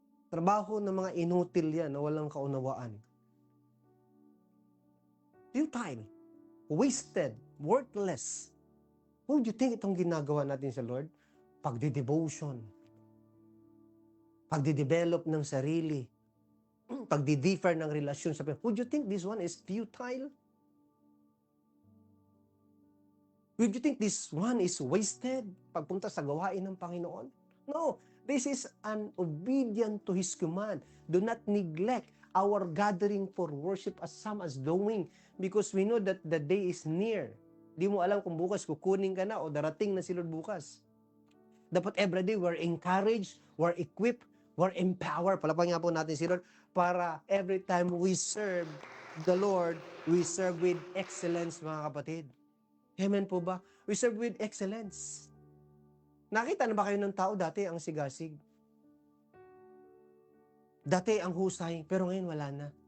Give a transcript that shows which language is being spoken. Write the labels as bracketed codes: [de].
[tl] Trabaho ng mga inutil yan na walang kaunawaan. [en] Futile, wasted, worthless. What do you think [tl] itong ginagawa natin sa Lord? Pagdi-devotion, pagdi-develop ng sarili, pagdi-differ ng relasyon sa Panginoon. [en] Would you think this one is futile? Would you think this one is wasted? [tl] Pagpunta sa gawain ng Panginoon? [en] No. This is an obedient to His command. Do not neglect our gathering for worship as some as doing, because we know that the day is near. [tl] Di mo alam kung bukas kukunin ka na o darating na si Lord bukas. [en] Dapat everyday we're encouraged, we're equipped, we're empowered. [tl] Palapang nga po natin si Lord para [en] every time we serve the Lord, we serve with excellence, [tl] mga kapatid. Amen po ba? [en] We serve with excellence. [tl] Nakita na ba kayo ng tao dati ang sigasig? Dati ang husay, pero ngayon wala na.